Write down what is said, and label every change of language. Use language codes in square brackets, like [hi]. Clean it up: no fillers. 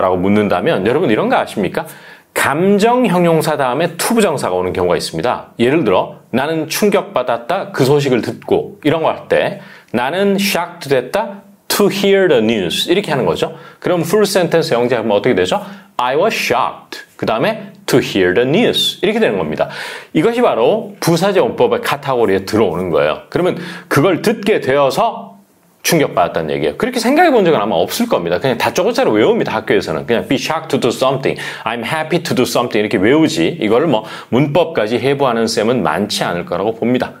[ko] 라고 묻는다면 여러분 이런 거 아십니까? 감정 형용사 다음에 투부정사가 오는 경우가 있습니다. 예를 들어 나는 충격받았다 그 소식을 듣고 이런 거 할 때 나는 shocked 됐다 [en] to hear the news [ko] 이렇게 하는 거죠. 그럼 full sentence 영작하면 어떻게 되죠? [en] I was shocked [ko] 그 다음에 [en] to hear the news [ko] 이렇게 되는 겁니다. 이것이 바로 부사적 용법의 카테고리에 들어오는 거예요. 그러면 그걸 듣게 되어서 충격받았다는 얘기예요. 그렇게 생각해 본 적은 아마 없을 겁니다. 그냥 다짜고짜로 외웁니다. 학교에서는. 그냥 [en] be shocked to do something, [ko] I'm happy to do something 이렇게 외우지 이거를 뭐 문법까지 해부하는 쌤은 많지 않을 거라고 봅니다.